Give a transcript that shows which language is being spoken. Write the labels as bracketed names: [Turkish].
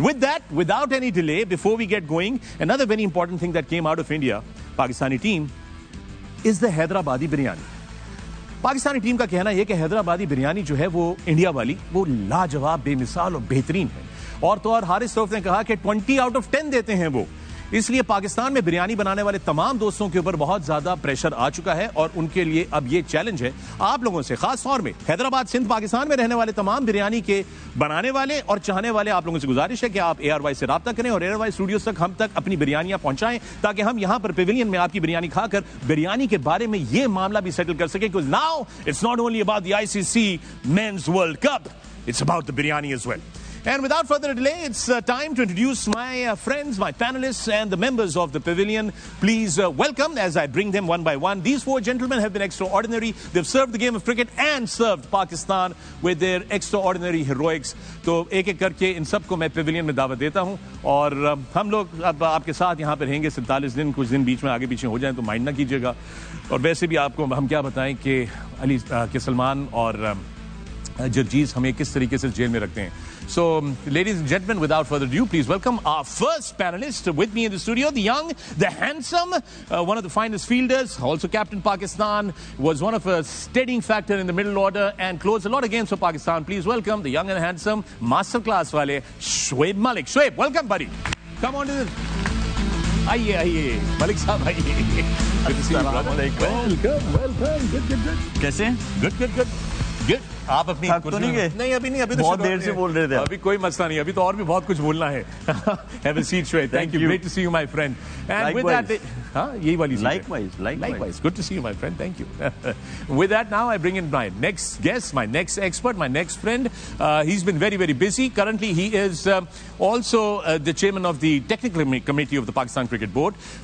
[English] And with that, without any delay, before we get going, another very important thing that came out of India, Pakistani team, is the Hyderabadi biryani. [Hindi] Pakistani team का कहना है कि हैदराबादी बिरयानी जो है वो India वाली वो लाजवाब, बेमिसाल और बेहतरीन है. और तो और हारिस रऊफ ने कहा कि 20 आउट ऑफ 10 देते हैं वो. इसलिए पाकिस्तान में बिरयानी बनाने वाले तमाम दोस्तों के ऊपर बहुत ज्यादा प्रेशर आ चुका है और उनके लिए अब ये चैलेंज है आप लोगों से, खास तौर में हैदराबाद सिंध पाकिस्तान में रहने वाले तमाम बिरयानी के बनाने वाले और चाहने वाले आप लोगों से गुजारिश है कि आप ARY से राब्ता करें और ARY स्टूडियोज तक हम तक अपनी बिरयानियां पहुंचाएं, ताकि हम यहां पर पेविलियन में आपकी बिरयानी खाकर बिरयानी के बारे में ये मामला भी सेटल कर सकें. [English] Because now it's not only about the ICC Men's World Cup, it's about the biryani as well. And without further delay, it's time to introduce my friends, my panelists, and the members of the pavilion. Please welcome, as I bring them one by one. These four gentlemen have been extraordinary. They've served the game of cricket and served Pakistan with their extraordinary heroics. [Hindi] तो एक एक करके इन सबको मैं pavilion में दावत देता हूँ और हम लोग अब आपके साथ यहाँ पर रहेंगे 47 दिन. कुछ दिन बीच में आगे पीछे हो जाएं तो माइंड ना कीजिएगा. और वैसे भी आपको हम क्या बताएं कि अली के सलमान और जर्जीज हमें किस तरीके से जेल में रखते हैं. [English] So, ladies and gentlemen, without further ado, please welcome our first panelist with me in the studio, the young, the handsome, one of the finest fielders, also captain Pakistan, was one of a steadying factor in the middle order and closed a lot of games for Pakistan. Please welcome the young and handsome masterclass wale, Shoaib Malik. Shoaib, welcome, buddy. Come on to this. आइए मलिक साहब आइए. Good to see you, brother. Welcome. Good. [Hindi] कैसे? [English] Good. [Hindi] आप अपनी तो नहीं गए? नहीं अभी तो बहुत देर से बोल रहे थे. अभी कोई मसला नहीं, अभी तो और भी बहुत कुछ बोलना है. [English] Have a seat, Shoaib. Thank you. Great to see you, my friend. And with that, [Hindi] यही वाली. [English] Likewise. Good to see you, my friend. Thank you. With that, now I bring in my next guest, my next expert, my next friend. He's been very, very busy. Currently, he is also the chairman of the technical committee of the Pakistan Cricket Board.